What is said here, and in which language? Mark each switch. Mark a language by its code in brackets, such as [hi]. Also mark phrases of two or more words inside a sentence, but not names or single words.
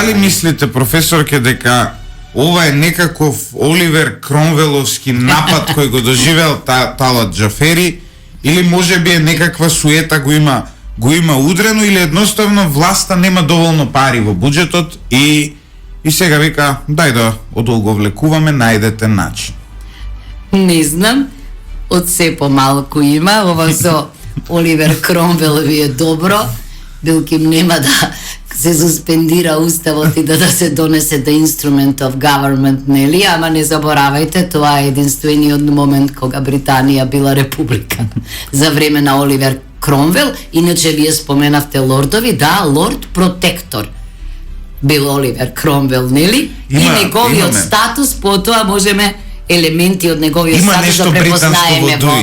[mk] Дали мислите, професорке, дека ова е некаков Оливер Кромвеловски напад кој го доживел Талат Џафери, или можеби е некаква суета го има удрено, или едноставно власта нема доволно пари во буџетот и сега вика дај да одолговлекуваме, најдете начин. Не знам, од се помалку има, ова со Оливер Кромвел ви е добро, билки нема да се суспендира уставот и да се донесе [en] the instrument of government, [mk] нели? Ама не заборавајте, тоа е единствениот момент кога Британија била република за време на Оливер Кромвел. Иначе вие споменавте лордови, да, лорд протектор бил Оливер Кромвел, нели? И неговиот статус, потоа можеме елементи од неговиот статус да препознаеме во...